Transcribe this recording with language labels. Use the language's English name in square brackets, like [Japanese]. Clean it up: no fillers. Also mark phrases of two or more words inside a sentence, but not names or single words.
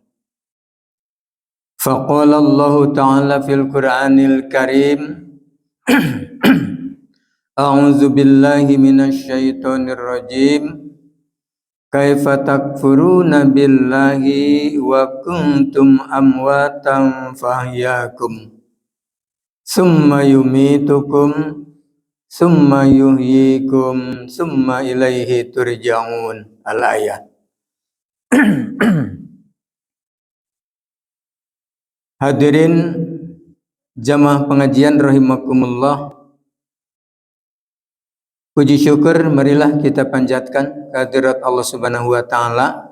[Arabic] فقال الله تعالى في القرآن الكريم أعوذ بالله من الشيطان الرجيم. كيف تكفرون بالله وكنتم أمواتا فأحياكم. ثم يميتكم ثم يحييكم ثم إليه ترجعون. Al-ayat. [Indonesian] Hadirin jamaah pengajian rahimakumullah. Puji syukur marilah kita panjatkan kehadirat Allah [Arabic] سبحانه وتعالى.